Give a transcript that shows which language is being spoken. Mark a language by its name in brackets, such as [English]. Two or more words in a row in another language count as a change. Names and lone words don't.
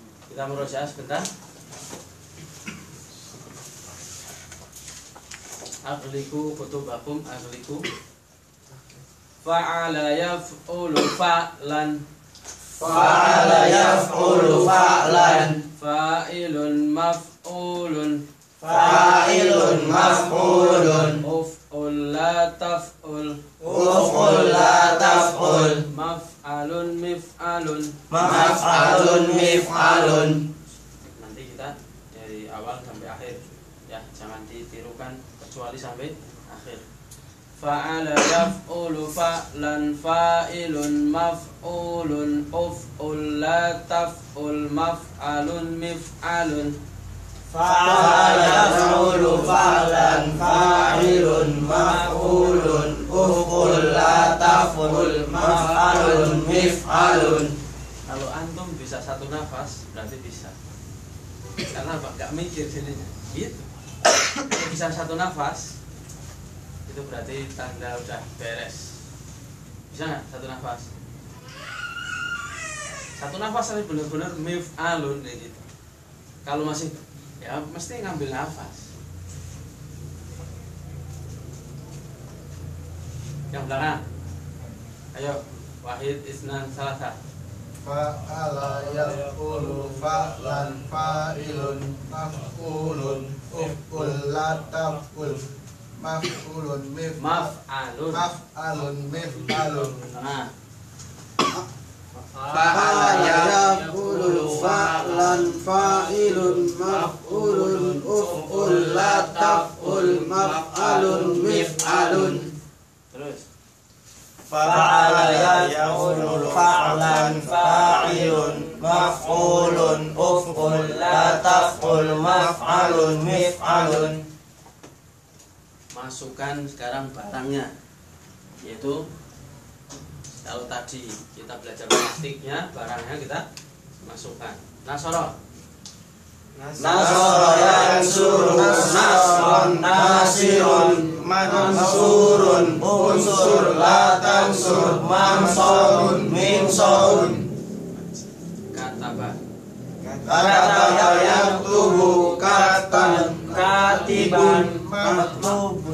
[Indonesian] Kita merojaah sebentar. [Arabic] أغلقوا كتبكم أغلقوا. فعل يفعل فعلا. فعل يفعل فعلا. فاعل مفعول. فاعل مفعول. افعل لا تفعل. افعل لا تفعل. مفعل مفعال. مفعل مفعال. [Indonesian] Nanti kita dari awal sampai akhir ya, jangan ditirukan kecuali sampai akhir. [Arabic] فعل يفعل فعلا. فاعل مفعول. افعل لا تفعل. مفعل مفعال. فعل يفعل فعلا. فاعل مفعول. افعل لا تفعل. مفعل مفعال. [Indonesian] Kalau antum bisa satu nafas berarti bisa. Karena apa? Gak mikir jadinya. Gitu. Kalau bisa satu nafas itu berarti tanda udah beres. Bisa nggak satu nafas? Satu nafas tapi benar-benar mif'alun gitu. Kalau masih ya mesti ngambil nafas. Yang belakang. Ayo, [Arabic] واحد اثنان ثلاثة. فعل يفعل فعلا. فاعل مفعول. افعل لا تفعل. Maf'ulun Maf'alun. مفعل مفعال. [Indonesian] Nah, [Arabic] فعل يفعل فعلا. فاعل مفعول. افعل لا تفعل. مفعل مفعال. [Indonesian] terus. [Arabic] فعل يفعل فعلا. فاعل مفعول. افعل لا تفعل. مفعل مفعال. [Indonesian] Masukkan sekarang barangnya, yaitu kalau tadi kita belajar plastiknya, barangnya kita masukkan. [Arabic] Nasoro. نصر ينصر نصرا ناصر منصور انصر لا تنصر منصور منصر. Kataba. كتب يكتب كتبا كاتب مكتوب